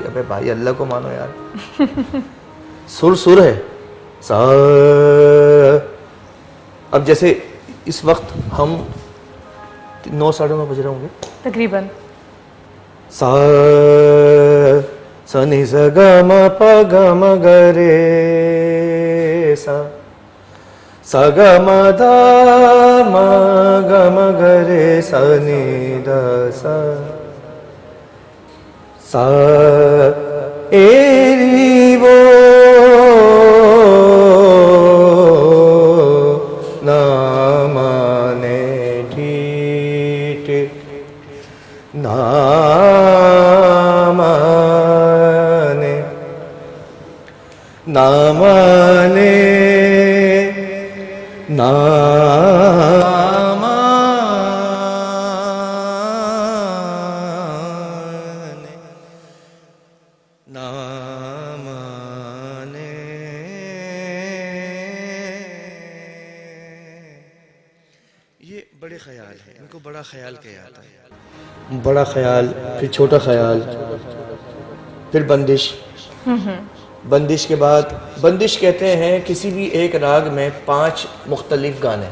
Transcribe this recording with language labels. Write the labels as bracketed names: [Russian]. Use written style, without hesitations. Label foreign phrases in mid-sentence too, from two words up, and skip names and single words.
[Hindi] अबे भाई अल्लाह को मानो यार। सुर सुर है सा। अब जैसे इस वक्त हम 9 साढ़े 9 बज रहे होंगे तकरीबन। सा सा नि सा ग म प ग म ग रे सा सा ग म द म ग म ग रे सा नि द सा सा ए री वो ना माने ठीक ना माने ना माने ना माने ना माने। ये बड़े ख्याल है, इनको बड़ा ख्याल किया जाता है। बड़ा ख्याल, फिर छोटा ख्याल, फिर बंदिश। बंदिश के बाद बंदिश कहते हैं किसी भी एक राग में 5 मुख्तलिफ गाने।